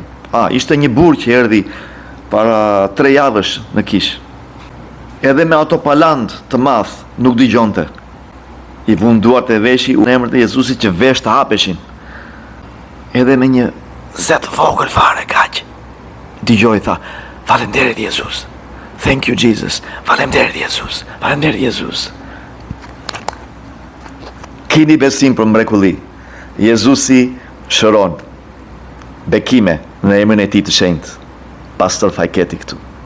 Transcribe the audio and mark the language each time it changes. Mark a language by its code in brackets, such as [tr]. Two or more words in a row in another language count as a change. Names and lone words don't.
[sq] Ishte një burr që erdhi para 3 javësh në kish. Edhe me ato paland të madh nuk dëgjonte. I vun duart e veshi në emrin e Jezusit që vesht hapeshin. Edhe me një zet vogël fare kaq, dëgjoi, tha: "Faleminderit Jezus. [en] Thank you Jesus. [sq] Faleminderit Jezus. Faleminderit Jezus." Kini besim për mrekulli. Jezusi shëron. Bekime në emrin e tij të shenjtë. Pastor Fajketi këtu.